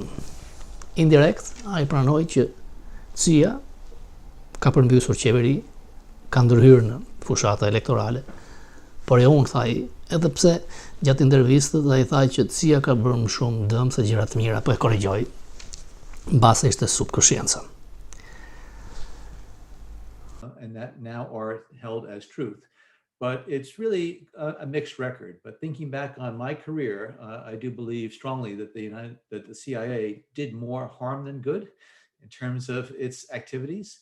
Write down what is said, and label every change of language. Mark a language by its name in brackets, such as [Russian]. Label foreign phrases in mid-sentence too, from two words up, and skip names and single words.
[Albanian] Indirekt, ai pranoi që CIA ka përmbysur qeveri, ka ndërhyrë në fushata elektorale, por e unë, thaj, edhe pse gjatë intervistës ai tha që CIA ka bërë më shumë dëm se gjëra të mira, po e korrigjoi, mbase ishte subkonscienca. [English] And that now are held as truth. But it's really a mixed record. But thinking back on my career, I do believe strongly that the CIA did more harm than good in terms of its activities.